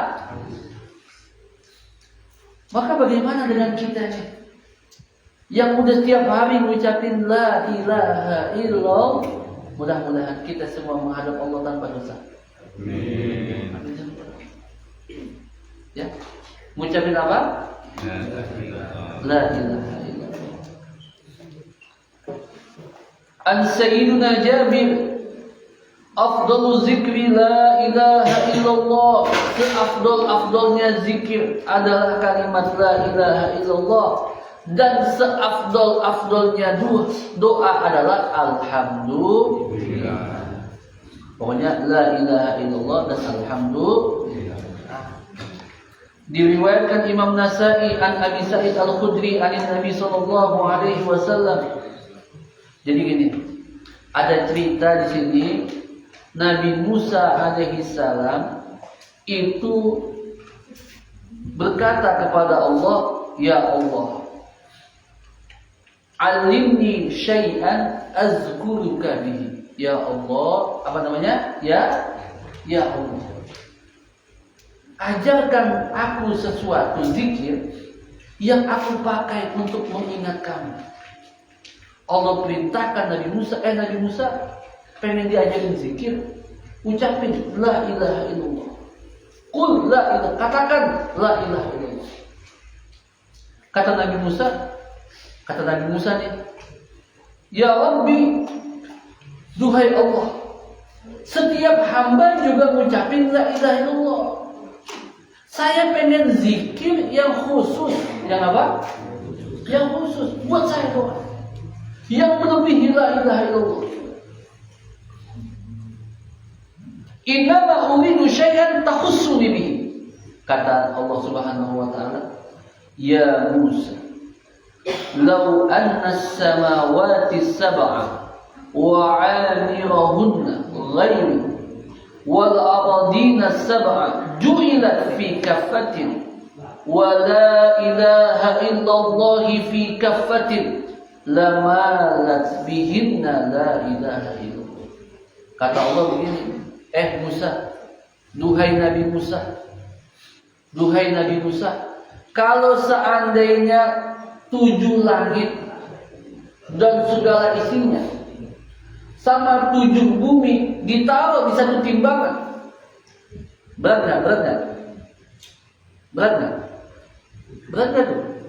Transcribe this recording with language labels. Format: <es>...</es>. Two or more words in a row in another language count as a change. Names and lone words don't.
<id>Maka bagaimana dengan kita nih? Yang udah tiap hari mengucapin</id> <ar>لا إله إلا الله,</ar> <id>mudah-mudahan kita semua menghadap Allah tanpa dosa. Amin. Ya, mengucapin apa?</id> <ar>لا إله إلا الله. عن سيدنا جابر، أفضل الذكر لا إله إلا الله.</ar> <id>Seafdol-afdolnya zikir adalah kalimat</id> <ar>لا إله إلا الله.</ar> <id>Dan seafdol-afdolnya doa adalah alhamdulillah. Pokoknya</id> <ar>لا إله إلا الله</ar> <id>dan alhamdulillah. Diriwayatkan Imam Nasa'i an Abi Sa'id Al-Khudri</id> <ar>عن النبي صلى الله عليه وسلم.</ar> <id>Jadi gini, ada cerita di sini Nabi Musa</id> <ar>عليه السلام</ar> <id>itu berkata kepada Allah, ya Allah,</id> <ar>علمني شيئا أذكرك به.</ar> <id>Ya Allah, apa namanya? Ya Allah, ajarkan aku sesuatu zikir yang aku pakai untuk mengingat kamu. Allah perintahkan Nabi Musa pengen diajarin zikir, ucapin</id> <ar>لا إله إلا الله. قل لا إله, katakan لا إله إلا الله.</ar> <id>Kata Nabi Musa nih,</id> <ar>يا رب,</ar> <id>duhai Allah, setiap hamba juga mengucapin</id> <ar>لا إله إلا الله.</ar> <id>Saya pengen zikir yang khusus. Yang apa? Yang khusus buat saya doang, yang melebihi</id> <ar>لا إله إلا الله. إنما أريد شيئا تخصني به.</ar> <id>Kata Allah</id> <ar>سبحانه وتعالى, يا موسى، لو أن السماوات السبع وعامرهن غيري والأرضين السبع جعلت في كفة ولا إله إلا الله في كفة لمالت بهن لا إله إلا الله.</ar> <id>Kata Allah begini, Musa, duhai Nabi Musa, kalau seandainya 7 langit dan segala isinya sama 7 bumi ditaruh di satu timbangan, berat nggak tuh?</id>